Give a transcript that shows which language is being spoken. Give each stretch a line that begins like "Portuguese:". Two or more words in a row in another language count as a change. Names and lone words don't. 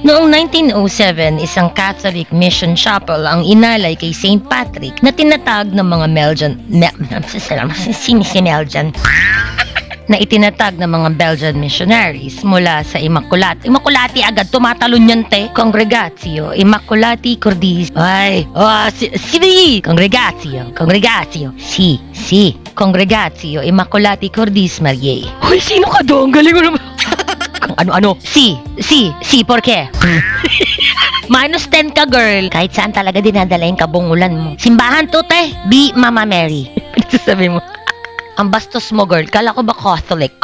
Filipino: Noong 1907, isang
English: Catholic mission chapel
Filipino: ang inalay kay St. Patrick na tinatag ng mga Belgian na itinatag ng mga
English: Belgian missionaries
Filipino: mula sa Immaculati agad, tumatalon yan te. Congregatio Immaculati Cordis. Congregatio. Congregatio Immaculati Cordis Mariae. Hoy, sino ka doon? Galing mo naman. Ano?
Spanish: Si, por qué?
Filipino: Minus 10 ka, girl. Kahit saan talaga dinadala yung kabungulan mo. Simbahan to, te. Be Mama Mary. Sabi mo. Ang bastos mo, girl. Kala ko ba Catholic?